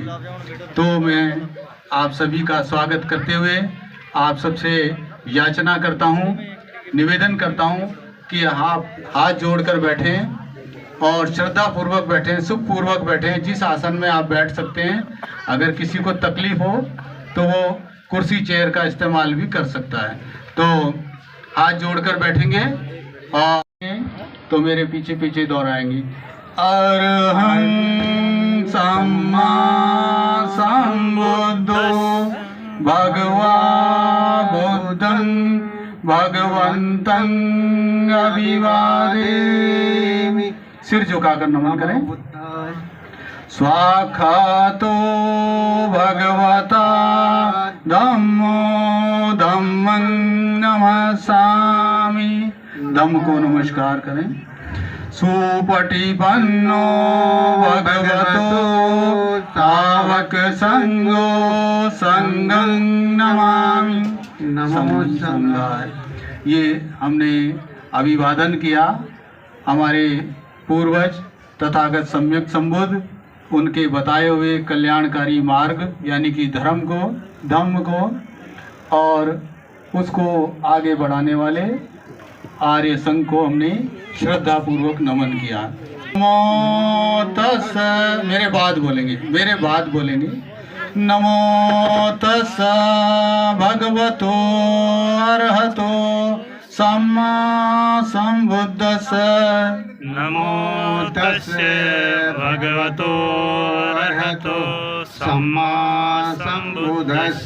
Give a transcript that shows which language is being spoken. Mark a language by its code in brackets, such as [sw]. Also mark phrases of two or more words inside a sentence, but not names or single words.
[hi] तो मैं आप सभी का स्वागत करते हुए आप सबसे याचना करता हूँ, निवेदन करता हूँ कि आप हाथ जोड़कर बैठें और श्रद्धा पूर्वक बैठें, सुख पूर्वक बैठें। जिस आसन में आप बैठ सकते हैं, अगर किसी को तकलीफ हो तो वो कुर्सी चेयर का इस्तेमाल भी कर सकता है। तो हाथ जोड़कर बैठेंगे और तो मेरे पीछे पीछे दोहराएंगे। [pi] अरहं सम्मा सम्बुद्धो भगवा बुद्धं भगवन्तं अभिवादेमि। [hi] सिर झुकाकर नमन करें। [pi] स्वाखातो भगवता धम्मो धम्मं नमस्सामि। [hi] धम्म को नमस्कार करें। [pi] सुपटिपन्नो भगवतो सावक संगो संगं नमामि। नमो संघाय। [hi] ये हमने अभिवादन किया। हमारे पूर्वज तथागत सम्यक संबुद्ध उनके बताए हुए कल्याणकारी मार्ग यानी कि धर्म को, धम्म को और उसको आगे बढ़ाने वाले आर्य संघ को हमने श्रद्धा पूर्वक नमन किया। [pi] नमो तस्, [hi] मेरे बाद बोलेंगे। [pi] नमो तस् भगवतो अरहतो सम्मा संबुद्धस्स। नमो तस्य भगवतो अरहतो सम्मा संबुद्धस्य।